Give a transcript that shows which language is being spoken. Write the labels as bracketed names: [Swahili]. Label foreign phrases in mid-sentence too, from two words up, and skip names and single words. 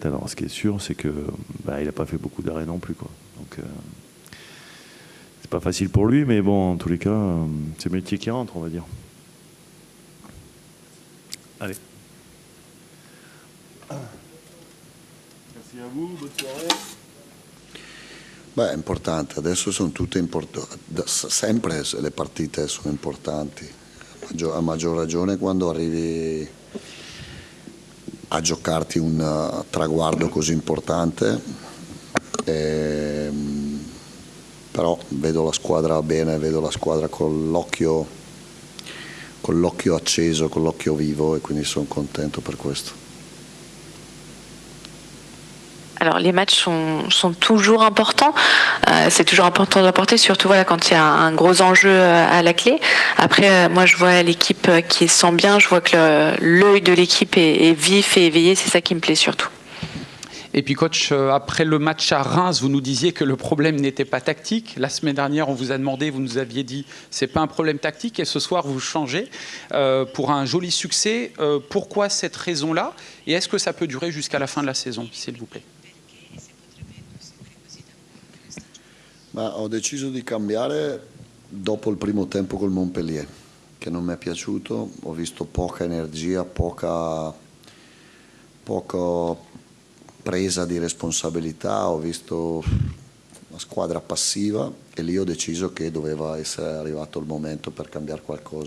[French] Alors, ce qui est sûr, c'est que il n'a pas fait beaucoup d'arrêts non plus, quoi. Donc, c'est pas facile pour lui, mais bon, en tous les cas, c'est le métier qui rentre, on va dire. Allez. Merci a vous, bonne soirée. [Italian] Beh, è importante, adesso sono tutte importanti, sempre le partite sono importanti, a maggior ragione quando arrivi a giocarti un traguardo così importante, però vedo la squadra bene, vedo la squadra con l'occhio acceso, con l'occhio vivo e quindi sono contento per questo. [French] Alors les matchs sont toujours importants, c'est toujours important d'apporter, surtout voilà, quand il y a un gros enjeu à la clé. Après, moi je vois l'équipe qui sent bien, je vois que l'œil de l'équipe est vif et éveillé, c'est ça qui me plaît surtout. Et puis coach, après le match à Reims, vous nous disiez que le problème n'était pas tactique. La semaine dernière, on vous a demandé, vous nous aviez dit c'est pas un problème tactique. Et ce soir, vous changez pour un joli succès. Pourquoi cette raison-là? Et est-ce que ça peut durer jusqu'à la fin de la saison, s'il vous plaît? [Italian] Ho deciso di cambiare dopo il primo tempo col Montpellier, che non mi è piaciuto. Ho visto poca energia, poca presa di responsabilità, ho visto una squadra passiva e lì ho deciso che doveva essere arrivato il momento per cambiare qualcosa.